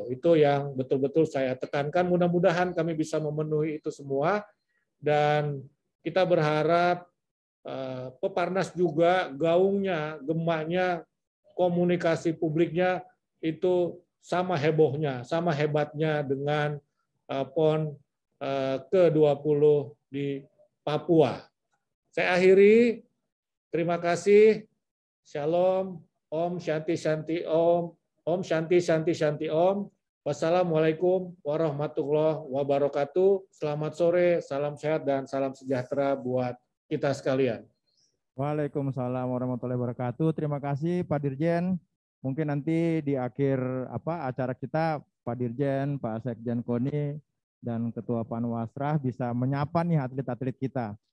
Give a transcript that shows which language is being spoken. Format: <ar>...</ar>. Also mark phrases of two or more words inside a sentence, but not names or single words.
<id>Itu yang betul-betul saya tekankan. Mudah-mudahan kami bisa memenuhi itu semua, dan kita berharap Peparnas juga gaungnya, gemaknya, komunikasi publiknya itu sama hebohnya, sama hebatnya dengan PON ke-20 di Papua. Saya akhiri, terima kasih. Shalom,</id> <sa>ॐ शान्ति शान्ति ॐ, ॐ शान्ति शान्ति शान्ति ॐ.</sa> <ar>والسلام عليكم ورحمة الله وبركاته.</ar> <id>Selamat sore, salam sehat dan salam sejahtera buat kita sekalian.</id> <ar>وعليكم السلام ورحمة الله وبركاته.</ar> <id>Terima kasih Pak Dirjen. Mungkin nanti di akhir acara kita Pak Dirjen, Pak Sekjen KONI, dan Ketua Panwasrah bisa menyapa nih atlet-atlet kita.</id>